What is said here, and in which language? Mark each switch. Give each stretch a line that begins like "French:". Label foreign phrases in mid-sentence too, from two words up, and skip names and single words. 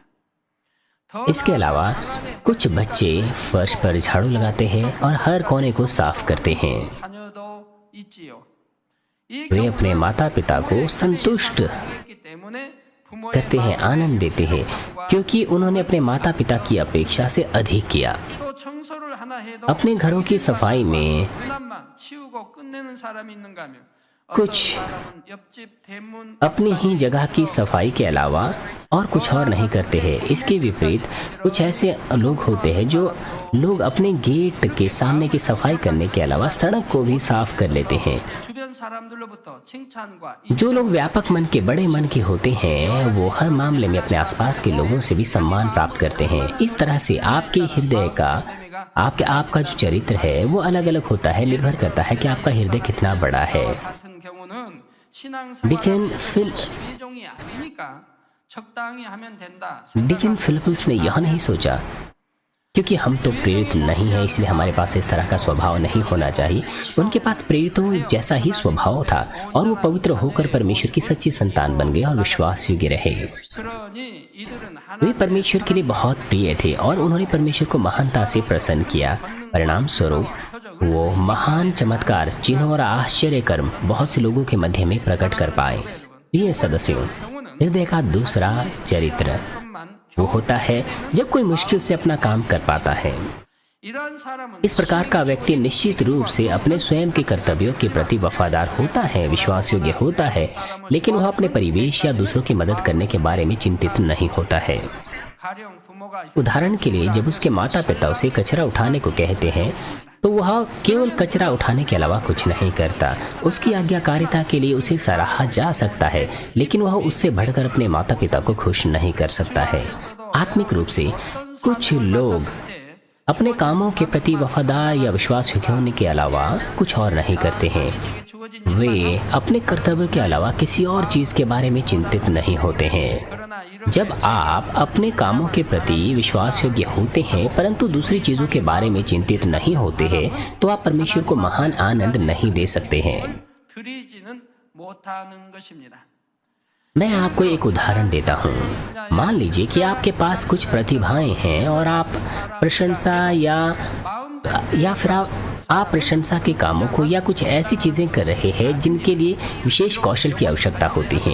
Korean: 더
Hindi: इसके अलावा कुछ बच्चे फर्श पर झाड़ू लगाते हैं और हर कोने को साफ करते हैं।
Korean: 자녀도 있지요. 이
Hindi: वे अपने माता पिता को संतुष्ट
Korean: 경험했기 때문에 부모의
Hindi: करते हैं, आनंद देते हैं, क्योंकि उन्होंने अपने माता पिता की अपेक्षा से अधिक किया।
Korean: 또 청소를 하나 해도
Hindi: अपने घरों की सफाई में
Korean: 그나마 치우고 끝내는 사람이 있는가 하면
Hindi: कुछ
Korean: 사람은 옆집 대문
Hindi: अपनी ही जगह की सफाई के अलावा और कुछ और नहीं करते हैं। इसके विपरीत कुछ ऐसे लोग होते हैं जो लोग अपने गेट के सामने की सफाई करने के अलावा सड़क को भी साफ कर लेते हैं।
Korean: 주변 사람들로부터 칭찬과
Hindi: जो लोग व्यापक मन के, बड़े मन के होते हैं, वो हर मामले में अपने आसपास के लोगों से भी सम्मान प्राप्त करते हैं। इस तरह से आपके हृदय का, आपका जो चरित्र है वो अलग अलग होता है, निर्भर करता है कि आपका हृदय कितना बड़ा है।
Korean: 같은 경우는
Hindi: डिकन
Korean: 신앙생활 주의종이 아니니까 적당히 하면 된다.
Hindi: डिकन फिलिप्स ने यह नहीं सोचा क्योंकि हम तो प्रेरित नहीं हैं इसलिए हमारे पास इस तरह का स्वभाव नहीं होना चाहिए। उनके पास प्रेरितों जैसा ही स्वभाव था और वो पवित्र होकर परमेश्वर की सच्ची संतान बन गए और विश्वास योग्य रहे।
Korean: 그러니 이들은
Hindi: वे
Korean: 하나님
Hindi: परमेश्वर के लिए बहुत प्रिय थे और उन्होंने परमेश्वर को महानता से प्रसन्न किया। परिणाम स्वरूप वो महान चमत्कार, चिन्ह और आश्चर्य कर्म बहुत से लोगों के मध्य में प्रकट कर पाए। प्रिय सदस्यों, हृदय का दूसरा चरित्र
Korean: 것만
Hindi: वो होता है जब कोई मुश्किल से अपना काम कर पाता है।
Korean: 이런 사람은
Hindi: इस प्रकार का व्यक्ति निश्चित रूप से अपने स्वयं के कर्तव्यों के प्रति वफादार होता है, विश्वास योग्य होता है, लेकिन वह अपने परिवेश या दूसरों की मदद करने के बारे में चिंतित नहीं होता है।
Korean: 가령 부모가
Hindi: उदाहरण के लिए जब उसके माता पिता उसे कचरा उठाने को कहते हैं तो वह केवल कचरा उठाने के अलावा कुछ नहीं करता। उसकी आज्ञाकारिता के लिए उसे सराहा जा सकता है, लेकिन वह उससे बढ़कर अपने माता पिता को खुश नहीं कर सकता है। आत्मिक रूप से कुछ लोग अपने कामों के प्रति वफादार या विश्वास योग्य होने के अलावा कुछ और नहीं करते हैं।
Korean: 주어진
Hindi: वे अपने कर्तव्य के अलावा किसी और चीज के बारे में चिंतित नहीं होते हैं।
Korean: 그러나 이런
Hindi: जब आप अपने कामों के प्रति विश्वास योग्य होते हैं परंतु दूसरी चीजों के बारे में चिंतित नहीं होते हैं तो आप परमेश्वर को महान आनंद नहीं दे सकते हैं।
Korean: 드리지는 못하는 것입니다.
Hindi: मैं आपको एक उदाहरण देता हूँ। मान लीजिए कि आपके पास कुछ प्रतिभाएं हैं और आप प्रशंसा या
Korean: 마음
Hindi: या फिर आप प्रशंसा के कामों को या कुछ ऐसी चीजें कर रहे हैं जिनके लिए विशेष कौशल की आवश्यकता होती है।